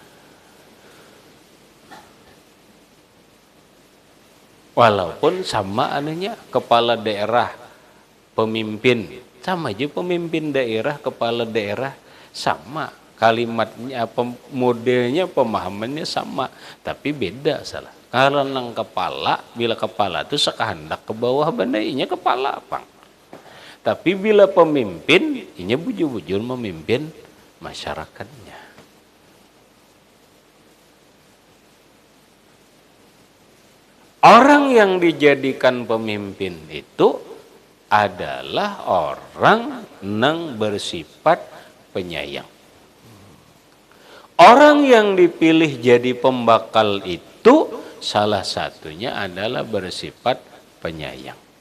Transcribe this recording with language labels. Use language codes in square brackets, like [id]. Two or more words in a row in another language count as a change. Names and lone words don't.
[id] Walaupun sama anunya kepala daerah, pemimpin sama aja, pemimpin daerah, kepala daerah sama, kalimatnya modelnya, pemahamannya sama, tapi beda salah. [bjn] Kalau nang kepala, bila kepala itu sekahendak ke bawah bandainya kepala pang. Tapi bila pemimpin, inya bujur-bujur memimpin masyarakatnya. [id] Orang yang dijadikan pemimpin itu adalah orang yang bersifat penyayang. Orang yang dipilih jadi pembakal itu salah satunya adalah bersifat penyayang.